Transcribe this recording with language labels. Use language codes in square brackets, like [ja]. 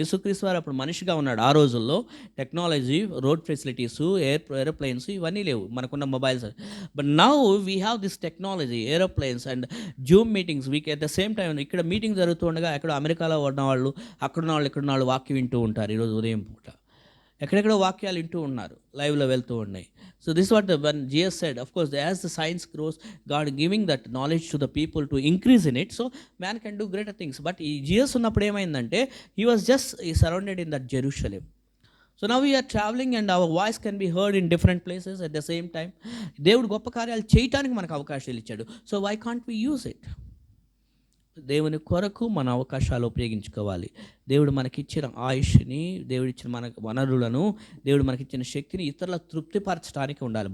[te] యేసుక్రీస్తు వారు అప్పుడు మనిషిగా ఉన్నాడు. ఆ రోజుల్లో టెక్నాలజీ, రోడ్ ఫెసిలిటీస్, ఏరోప్లేన్స్ ఇవన్నీ లేవు, మనకున్న mobiles. [en] But now we have this technology, aeroplanes and Zoom meetings. Week at the same time [te] ఇక్కడ మీటింగ్ జరుగుతుండగా ఎక్కడ అమెరికాలో ఉన్న అక్కడున్న వాళ్ళు ఇక్కడున్న వాళ్ళు వాక్యం వింటూ ఉంటారు. ఈరోజు ఉదయం పూట ఎక్కడెక్కడో వాక్యాలు వింటూ ఉన్నారు, లైవ్లో వెళ్తూ ఉన్నాయి. [en] So this what when Jesus said, of course as the science grows, God giving that knowledge to the people to increase in it, so man can do greater things. But [te] ఈ జీసస్ ఉన్నప్పుడు ఏమైందంటే [en] he was just surrounded in that Jerusalem. So now we are travelling and our voice can be heard in different places at the same time. [te] దేవుడు గొప్ప కార్యాలు చేయటానికి మనకు అవకాశాలు ఇచ్చాడు. [en] So why can't we use it? [te] దేవుని కొరకు మన అవకాశాలు ఉపయోగించుకోవాలి. దేవుడు మనకిచ్చిన ఆయుష్ని, దేవుడు ఇచ్చిన మన వనరులను, దేవుడు మనకిచ్చిన శక్తిని ఇతరుల తృప్తిపరచడానికి ఉండాలి.